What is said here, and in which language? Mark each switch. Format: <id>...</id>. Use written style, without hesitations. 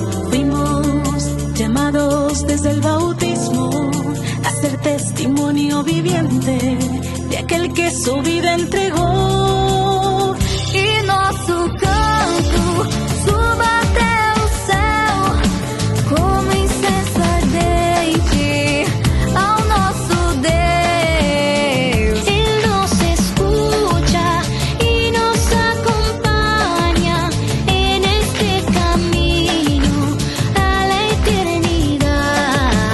<es>Fuimos llamados desde el bautismo a ser testimonio viviente de aquel que su vida entregó.</es> <pt>E nosso canto suba até o céu como incenso ardente ao nosso Deus.</pt> <es>Ele nos escucha y nos acompaña en este camino a la eternidad.</es>